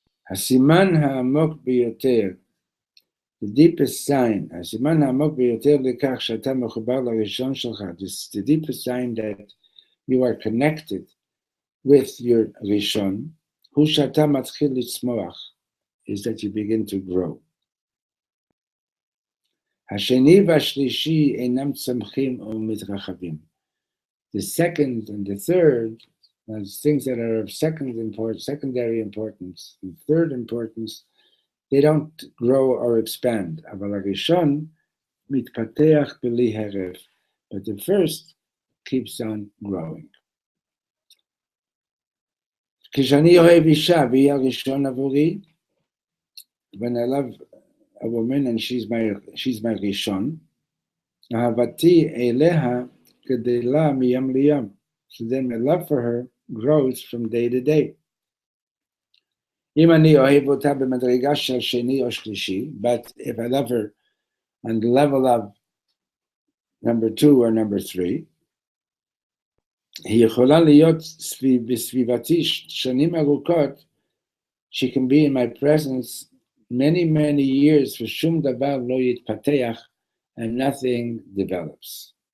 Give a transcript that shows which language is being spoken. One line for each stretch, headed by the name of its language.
Hebrew: הסימן העמוק ביותר,
English: the deepest sign,
Hebrew: הסימן העמוק ביותר לכך שאתה מחובר לראשון שלך,
English: the deepest sign that you are connected with your Rishon,
Hebrew: hu שאתה מתחיל לצמוח,
English: is that you begin to grow.
Hebrew: השני והשלישי אינם צומחים או מתרחבים.
English: The second and the third, things that are of secondary importance, and third importance, they don't grow or expand.
Hebrew: אבל הראשון מתפתח בלי הרף,
English: but the first keeps on growing.
Hebrew: כשאני אוהב אישה והיא הראשון עבורי,
English: when I love a woman and she's my ראשון,
Hebrew: אהבתי אליה גדלה מיום ליום.
English: So then my love for her grows from day to day.
Hebrew: אם אני אוהב אותה במדרגה של שני או שלישי,
English: but if I love her on the level of number 2 or number 3,
Hebrew: היא יכולה להיות בסביבתי שנים ארוכות,
English: she can be in my presence many years,
Hebrew: ושום דבר לא יתפתח,
English: and nothing develops.